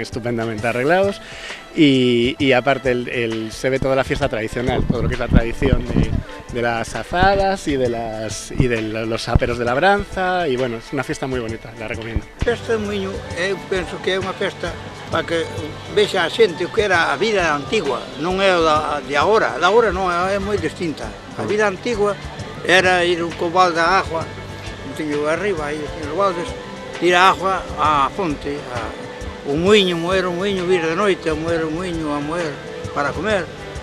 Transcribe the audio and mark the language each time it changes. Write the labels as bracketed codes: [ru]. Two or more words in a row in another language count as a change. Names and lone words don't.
[es] estupendamente arreglados y aparte se ve toda la fiesta tradicional, todo lo que es la tradición de las azadas y de los aperos de labranza y bueno, es una fiesta muy bonita, la recomiendo. [gl] A festa do Muiño, eu penso que é unha festa para que vexa a xente o que era a vida antigua, non é o de agora, non é moi distinta. A vida antigua era ir co balde da agua, non teño arriba, aí os baldes, ir a agua á fonte, o muiño, moer o muiño, vir de noite, a moer o muiño, a moer para comer.